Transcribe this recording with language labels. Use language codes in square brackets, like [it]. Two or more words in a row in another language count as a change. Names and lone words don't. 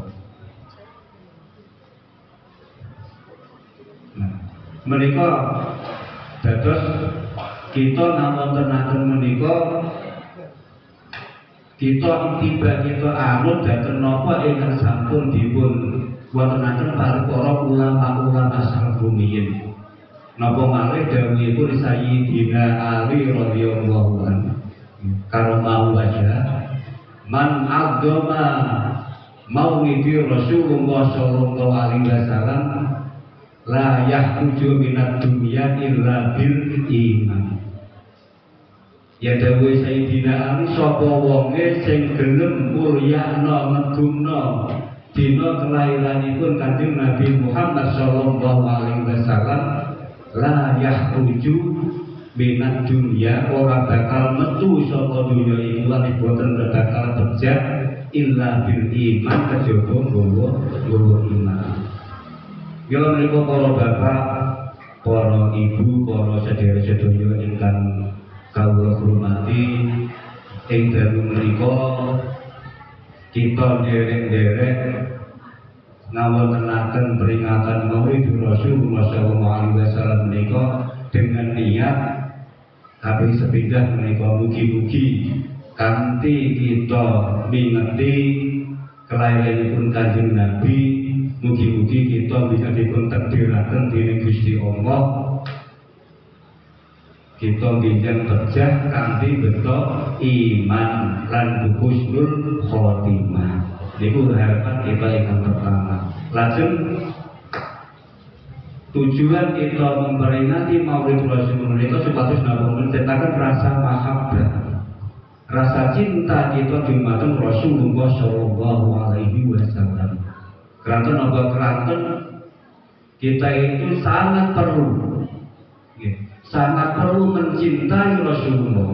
[jv] Menika dados kita ngawontenaken menika kita tiba kita anut dhateng napa ingkang sampun dipun wontenaken para ulama salaf rumiyin. Napa malih dawuhipun [ar] Sayyidina Ali رضي الله عنه، كرم وجه من عظم مولد رسول الله صلى الله عليه وسلم لا يخرج من الدنيا إلا بالإيمان. [jv] Ya dawuh Sayyidina Ali, sapa wonge sing gelem mulyakno ngedumno dina kelahiranipun Kanjeng Nabi Muhammad [ar] صلى الله عليه وسلم, لا يخرج من الدنيا, [jv] ora bakal metu saka dunya iku lan boten bakal bejat [ar] إلا بالإيمان, [jv] kejaba nggawa iman. Ya menika para bapak, para ibu, para sedherek-sedherek ingkang kawula hormati, ing dalu menika kita nderek-nderek ngawontenaken peringatan Maulid Rasulullah [ar] صلى الله عليه وسلم [jv] menika [id] dengan niat [jv] Tapi sepindah menika mugi-mugi kanthi kita mingeti kelairanipun Kanjeng Nabi, mugi-mugi kita bisa dipun takdiraken dening Gusti Allah. Kita binjang terjah kanthi beto iman lan [ar] حسن الخاتمة. [id] Niku harapan kita yang pertama. Lajeng tujuan kita memperingati Maulid Rasulullah itu [jv] supados napa [id] menciptakan rasa mahabbah, rasa cinta kita dumateng Rasulullah [ar] صلى الله عليه وسلم. [jv] Keranten apa keranten [id] kita itu sangat perlu mencintai Rasulullah.